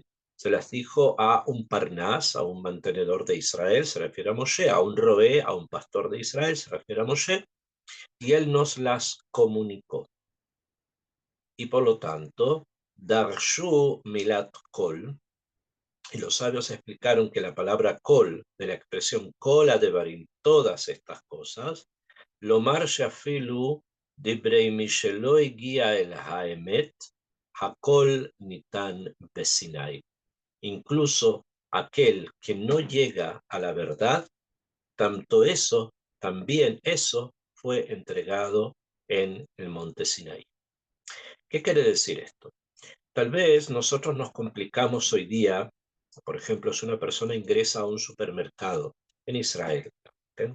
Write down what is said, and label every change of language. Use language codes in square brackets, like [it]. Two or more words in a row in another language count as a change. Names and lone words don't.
[es] Se las dijo a un Parnas, a un mantenedor de Israel, se refiere a Moshe, a un Roé, a un pastor de Israel, se refiere a Moshe, y él nos las comunicó. Y por lo tanto, [he] דרשו מילת כל, [es] y los sabios explicaron que la palabra Kol, de la expresión [he] כל הדברים, [es] todas estas cosas, [he] לומר שאפילו דברי מי שלא הגיע אל האמת, הכל ניתן בסיני. [es] Incluso aquel que no llega a la verdad, también eso fue entregado en el monte Sinai. ¿Qué quiere decir esto? Tal vez nosotros nos complicamos hoy día, por ejemplo, si una persona ingresa a un supermercado en Israel, ¿okay?